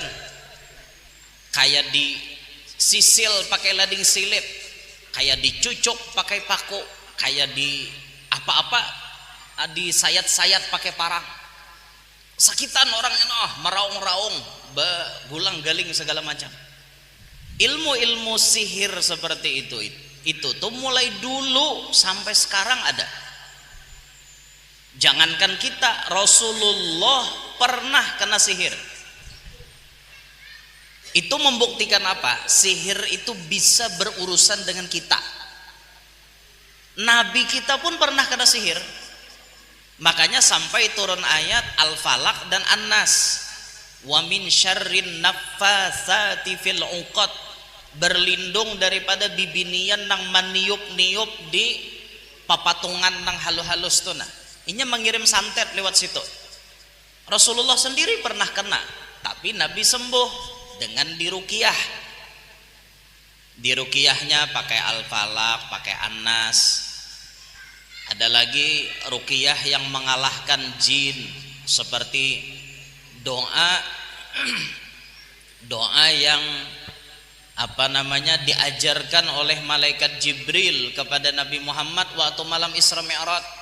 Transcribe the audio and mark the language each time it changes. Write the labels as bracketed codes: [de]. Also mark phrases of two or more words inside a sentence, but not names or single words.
[id] Kayak disisil pakai lading silip, kayak dicucuk pakai paku, kayak di apa-apa disayat-sayat pakai parang. Sakitan orangnya meraung-raung, gulang galing segala macam. Ilmu-ilmu sihir seperti itu tuh mulai dulu sampai sekarang ada. Jangankan kita, Rasulullah pernah kena sihir. Itu membuktikan apa? Sihir itu bisa berurusan dengan kita. Nabi kita pun pernah kena sihir. Makanya sampai turun ayat Al-Falaq dan An-Nas. [ar] Wa min syarrin naffatsati fil 'uqad. [bjn] Berlindung daripada bibinian nang maniup-niup di papatungan nang halus-halus tuh nah. [id] Ini mengirim santet lewat situ. Rasulullah sendiri pernah kena, tapi Nabi sembuh dengan diruqyah. Diruqyahnya pakai Al-Falaq, pakai An-Nas. Ada lagi ruqyah yang mengalahkan jin seperti doa doa yang diajarkan oleh malaikat Jibril kepada Nabi Muhammad waktu malam Isra Mi'raj.